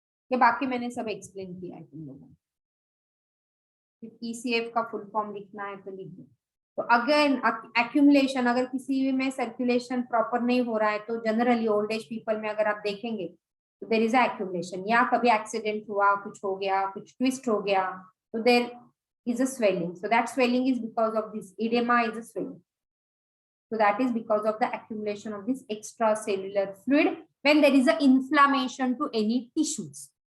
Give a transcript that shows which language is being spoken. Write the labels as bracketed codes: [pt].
[hi] ये बाकी मैंने सब एक्सप्लेन किया है तुम लोगों को. ECF का फुल फॉर्म लिखना है तो लिख दो. तो अगेन एक्यूमुलेशन, अगर किसी में सर्कुलेशन प्रॉपर नहीं हो रहा है तो जनरली ओल्ड एज पीपल में अगर आप देखेंगे तो [en] there is a accumulation, [hi] या कभी एक्सीडेंट हुआ, कुछ हो गया, कुछ ट्विस्ट हो गया, तो [en] There is a swelling. So that swelling is because of this edema is a swelling. So that is because of the accumulation of this extracellular fluid when there is a inflammation to any tissues.